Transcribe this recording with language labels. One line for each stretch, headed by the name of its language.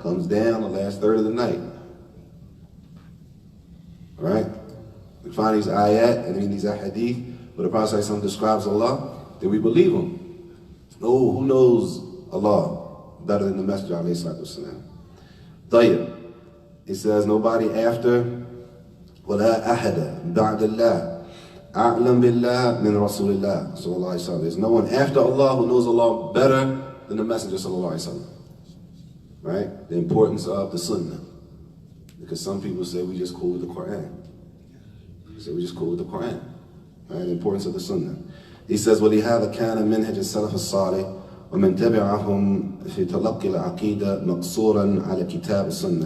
English: Comes down the last third of the night. Right? We find these ayat and these hadith, but the Prophet ﷺ describes Allah, then we believe him. Oh, who knows Allah better than the Messenger ﷺ?
Arabic: طيب.
English: He says, nobody after,
Arabic: وَلَا أَحَدَ بَعْدَ اللَّهِ أَعْلَمْ بِاللَّهِ مِنْ رَسُولِ اللَّهِ صلى الله عليه وسلم.
English: There's no one after Allah who knows Allah better than the Messenger sallallahu alaihi wasallam. Right? The importance of the Sunnah. Because some people say we just cool with the Quran. They say we just cool with the Quran. Right? The importance of the Sunnah. He says,
Arabic: وَلِهَذَا كَانَ مِنْهَجِ السَّلَفِ الصَّالِحِ وَمَنْ تَبِعَهُمْ فِي تَلَقِّ الْعَقِيدَةِ مَقْصُورًا عَلَى كِتَابِ السُّنَّةِ.